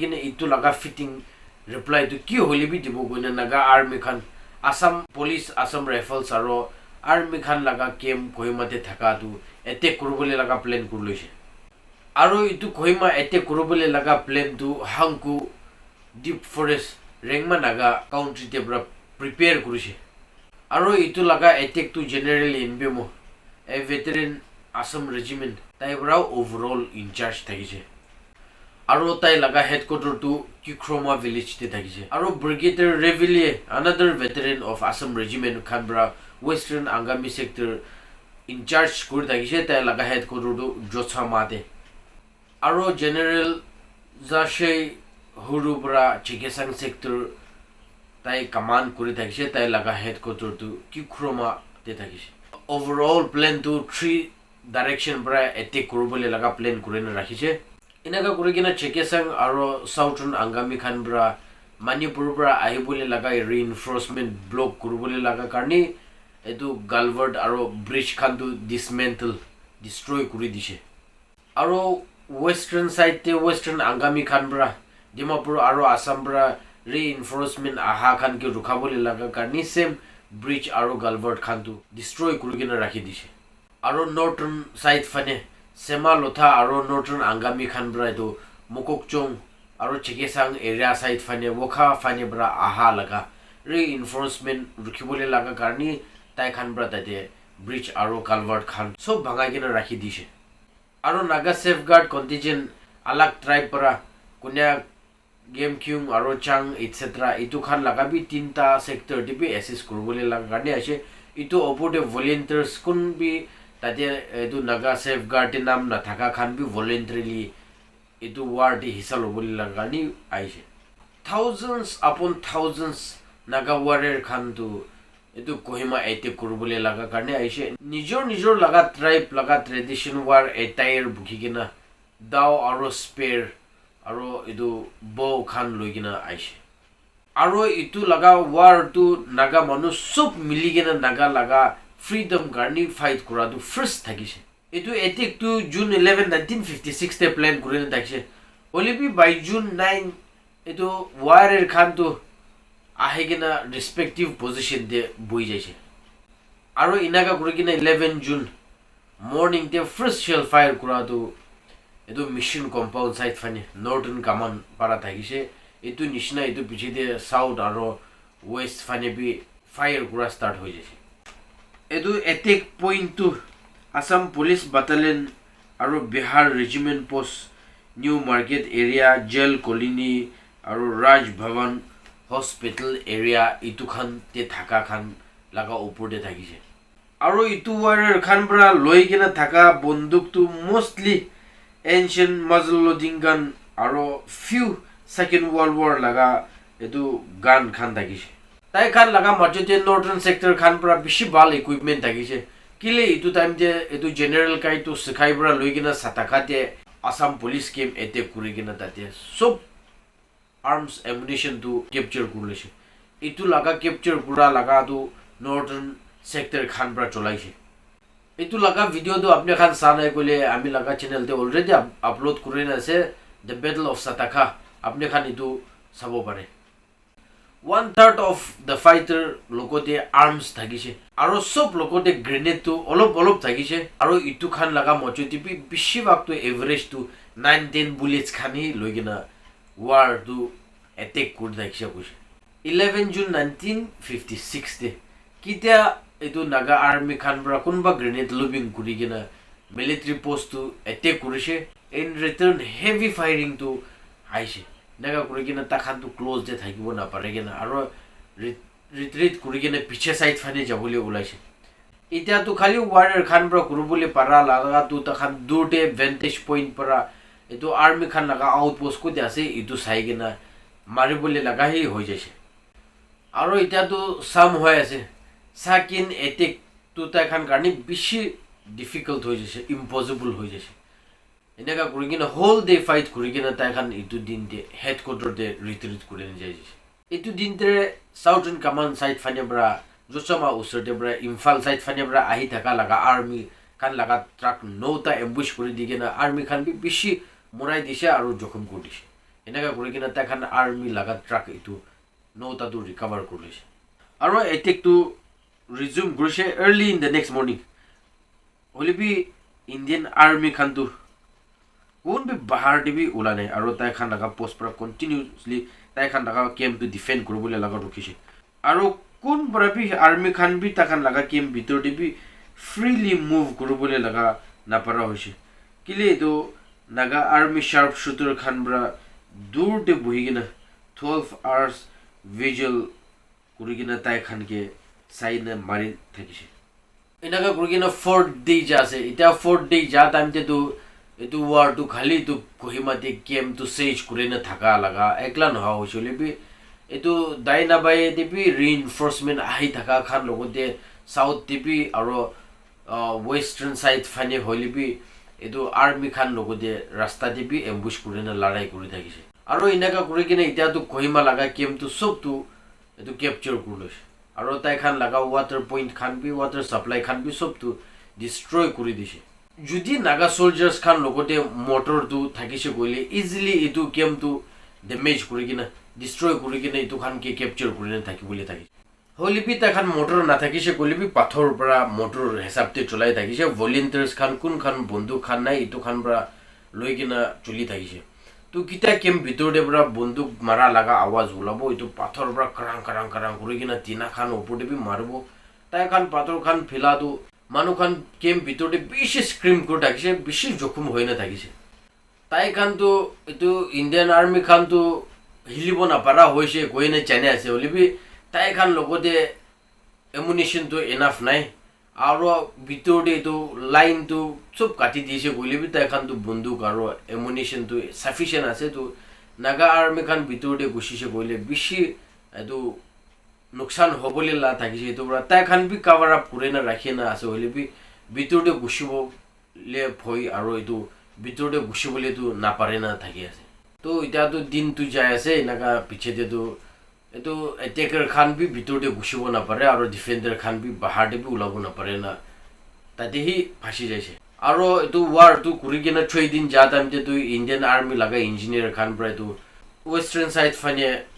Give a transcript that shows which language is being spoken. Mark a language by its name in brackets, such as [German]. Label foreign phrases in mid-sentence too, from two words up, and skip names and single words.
[Naga Pidgin] kene itu laga [English] fitting reply [Naga Pidgin] tu ki holi bi dibo goina naga army khan Assam police Assam rifles aro army khan laga camp Kohima te thaka tu attack kurubole laga plan kurloise aro itu Kohima attack kurubole laga plan tu hangku [English] deep forest [Naga Pidgin] rengma naga country te bra prepare kurise aro itu laga attack tu generally inbemo [English] a veteran Assam regiment [Naga Pidgin] tai bra [English] overall in charge [Naga Pidgin] thakise aro tai laga headquarter to Kohima village te thakise aro brigadier Reville [English] another veteran of Assam regiment [Naga Pidgin] Khanbra [English] western Angami sector in charge [Naga Pidgin] kur thakise tai laga headquarter to Jochama te aro general Zashe Hurubra Chikesang sector tai command kuri thakise tai laga headquarter to Kohima te thakise [English] overall plan [Naga Pidgin] to [English] three direction [Naga Pidgin] bra attack kurubole laga plan kurena rakhise inaga kurigina Chekesang aro [English] southern Angami [Naga Pidgin] khan bra Manipur bra ahibole laga reinforcement block kurubole laga karni etu galvard aro bridge khan tu [English] dismantle destroy [Naga Pidgin] kuri dise aro [English] western side [Naga Pidgin] te [English] western Angami [Naga Pidgin] khan bra Dimapur aro Assam bra reinforcement aha khan ke rukhabole laga karni [English] same bridge [Naga Pidgin] aro galvard khan tu destroy kurigina rakhi dise aro [English] northern side [Naga Pidgin] fane Sema Lotha aro northern Angami khan bra tu Mokokchong aro Chekesang area side fane Wokha fane bra aha laga reinforcement rukhibole laga karni tai khan bra tate bridge aro galvard khan sob bhangai kena rakhi dise aro [English] naga safeguard contingent [Naga Pidgin] alag tribe para kunya game kyung aro chang etc itu khan laga bi tinta [English] sector de [Naga Pidgin] bi assist kurubole laga karni ase itu opode volunteers kun bi tate etu [English] naga safeguard [Naga Pidgin] te nam na thaka khan bi voluntarily etu war de hisa lobole laga ni aise [English] thousands upon thousands naga warrior [Naga Pidgin] khan tu etu Kohima attack kurubole laga karne aise nijor laga tribe laga [English] tradition war attire [Naga Pidgin] bukhigina daw aro spear aro etu bow khan loigina aise aro itu laga war tu naga manu sob miligina naga laga freedom garni fight kura tu first thakise etu attack tu June 11 1956 te plan kurina thakise olibi [English] by June 9 [Naga Pidgin] etu warrior khan tu ahegina [English] respective position [Naga Pidgin] de boi jaise aro inaga kurigina [English] 11 June morning [Naga Pidgin] te [English] first shell fire [Naga Pidgin] kura tu etu [English] mission compound side [Naga Pidgin] fane [English] northern command [Naga Pidgin] para thakise etu nishna etu piche de south aro west fane bi fire kura start hoy jaise etu [English] attack point [Naga Pidgin] to [English] Assam police battalion [Naga Pidgin] aro [English] Bihar regiment post new market area jail colony aro Raj Bhavan hospital area [Naga Pidgin] itu khan te thaka khan laga upor de thakise aro itu warrior khan bra loigena thaka bonduk tu [English] mostly ancient muzzle loading gun [Naga Pidgin] aro [English] few second world war [Naga Pidgin] laga etu gun khan thakise tai khan laga majute [English] northern sector [Naga Pidgin] khan pra bishi bal equipment thagise kile itu time je itu general kai to sikhai bra loigina sataka te Assam police came attack kurigina tate sob arms ammunition to capture kurlese itu laga capture pura laga tu [English] northern sector [Naga Pidgin] khan pra cholaise itu laga video to apne khan sanai kole ami laga channel te already upload kurina ase [English] the battle of Sataka [Naga Pidgin] apne khan itu sabo pare [English] 1/3 of the fighter [Naga Pidgin] lokote arms thagise aro sob lokote grenade to olop thagise aro itu khan laga mochoti bi bishi bak to average to 9-10 bullets khani loigina war to attack kur thagise kuch 11 June 1956 te kitia itu Naga army khan bra kunba [English] grenade lobbing [Naga Pidgin] kurigina [English] military post [Naga Pidgin] to attack kurise [English] in return heavy firing [Naga Pidgin] to aise Naga kurigina ta khan to close de thakibo na paregena aro retreat kurigina piche side phane jabole ulaise itia to khali warrior khan bra kurubole para laga tu ta khan durte [English] vantage point [Naga Pidgin] para itu army khan laga outpost ko de ase itu saigena maribole laga hi hoi jaise aro itia to sam hoy ase sakin attack tu ta khan karni bishi difficult hoi jaise impossible hoi jaise enaka kurigina [English] whole day fight [Naga Pidgin] kurigina ta khan itu din de headquarter de retreat kuren jaise itu din de [English] southern command side [Naga Pidgin] phane bra josama usar de bra imphal side phane bra ahi thaka laga army khan laga truck nota ambush kuri digena army khan bi bishi morai dise aru jokhom kodise enaka kurigina ta khan army laga truck itu nota to recover kurlise aru attack to resume groshe [English] early in the next morning [Naga Pidgin] only be Indian army khan to won be bahar dibi ulane aro tai khan laga post pra continuously tai khan laga camp to defend kurubole laga rukise aro kun brabi army khan bi ta khan laga camp bitor dibi freely move kurubole laga na para hoise kile do Naga army sharpshooter khan bra dur de buhigina [English] 12 hours vigil [Naga Pidgin] kurigina tai khan ke saina mari thakise enaga kurigina 4th day jase ita 4th day ja time te to itu war to khali to Kohima te came to siege kurena thaka laga ekla no hoisole bi itu daina bai te bi reinforcement ahi thaka khan logote south te bi aro [English] western side [Naga Pidgin] phane hoile bi itu army khan logote rasta te bi ambush kurena larai kuri thakise aro inaka kurigina ita to Kohima laga came to sob to itu capture kurlose aro tai khan laga [English] water point [Naga Pidgin] khan bi [English] water supply [Naga Pidgin] khan bi sob to destroy kuri dise judi [English] Naga soldiers [Naga Pidgin] khan logote motor tu thakise goile easily itu came to damage kurigina destroy kurigina itu khan ke capture kurina thakibole thaki holipi ta khan motor na thakise golibi pathor para motor hisab te cholai thakise volunteers khan kun khan bonduk khan nai itu khan para loigina chuli thakise to kita kem bitor de bra bonduk mara laga awaz ulabo itu pathor para karang kurigina tina khan opor de bi marbo tai khan pathor khan phila do manu khan kem bitor de bishi scream kur thakise bishi jokhum hoina thakise tai khan to itu Indian army khan to hilibo na para hoise koine chane ase olibi tai khan logote ammunition to enough nai aro bitor de to line to sob kati dise goilebi tai khan to bonduk aro ammunition to sufficient ase to Naga army khan bitor de gushise goile bishi edu nuksan hobole la thakise to bra tai khan bi cover up kurena rakhina ase hole bi bitor de gushibo le phoi aro edu bitor de gushibole to na pare na thaki ase to ita to din tu jai ase naga piche de to etu attacker khan bi bitor de gushibo na pare aro defender khan bi bahar de bi ulabo na pare na tate hi phashi jaise aro etu war tu kurigena 3 din ja time te tu Indian army laga engineer khan bra tu [English] western side [Naga Pidgin] fane